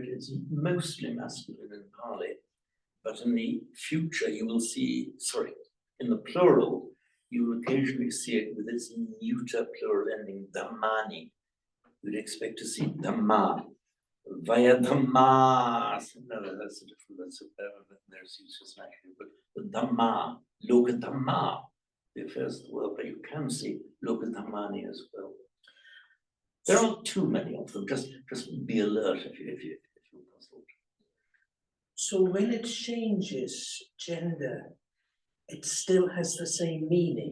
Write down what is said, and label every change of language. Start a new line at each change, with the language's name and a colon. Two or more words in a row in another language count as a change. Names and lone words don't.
English: It's mostly masculine in Pali. But in the future, you will see, sorry, in the plural, you will occasionally see it with its neuter plural ending, dhammani. You'd expect to see dhamma, via dhamma. No, that's a different, there's uses actually, but the dhamma,
Pali: loka dhamma,
English: the affairs of the world, but you can see
Pali: loka dhammani
English: as well. There aren't too many of them, just be alert if you're puzzled. So when it changes gender, it still has the same meaning.